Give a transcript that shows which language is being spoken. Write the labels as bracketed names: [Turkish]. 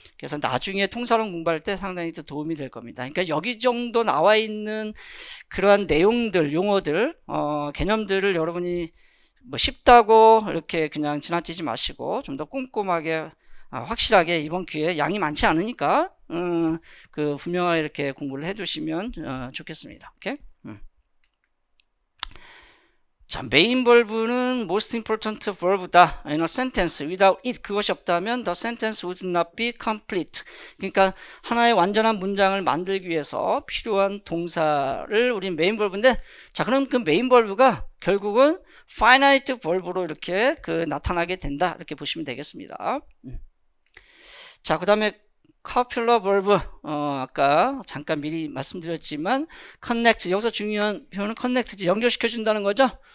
[Korean] 그래서 나중에 통사론 공부할 때 상당히 또 도움이 될 겁니다. 그러니까 여기 정도 나와 있는 그러한 내용들, 용어들, 개념들을 여러분이 뭐 쉽다고 이렇게 그냥 지나치지 마시고 좀 더 꼼꼼하게 확실하게 이번 기회에 양이 많지 않으니까 분명하게 이렇게 공부를 해주시면 좋겠습니다. 오케이? 자, 메인 verb는 most important verb다. [English] in a sentence. without it 그것이 없다면 the sentence would not be complete. [Korean] 그러니까 하나의 완전한 문장을 만들기 위해서 필요한 동사를 우린 메인 verb인데, 자, 그럼 그 메인 verb가 결국은 finite verb로 이렇게 나타나게 된다. 이렇게 보시면 되겠습니다. 자, 그 다음에 copular verb, 아까 잠깐 미리 말씀드렸지만 connect, 여기서 중요한 표현은 connect지, 연결시켜 준다는 거죠.